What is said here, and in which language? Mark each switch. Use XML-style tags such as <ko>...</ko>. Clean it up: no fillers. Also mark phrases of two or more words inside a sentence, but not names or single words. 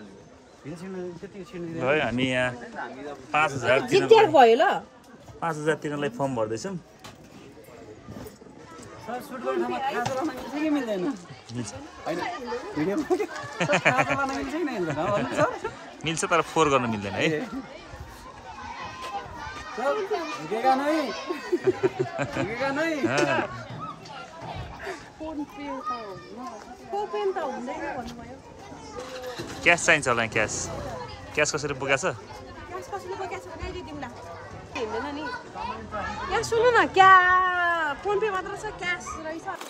<ne>है हामी यहाँ 5000 भयो ल। 5000 तिर्नलाई फर्म भर्दैछौँ। सर सुट गर्ने ठाउँमा खाजा लान मिल्छ कि मिल्दैन? मिल्छ हैन भिडियोमा खाजा लान मिल्छ कि मिल्दैन भन्नु सर? मिल्छ तर फोर गर्न मिल्दैन है।</ne> <hi>सर झुकेगा नहीं झुकेगा नहीं।</hi> <ne>क्यास चाहिन्छ होला क्यास क्यास कसरी पुगेछ? यहाँ सुन्नु न क्या फोन पे मात्र छ क्यास रहेछ।</ne>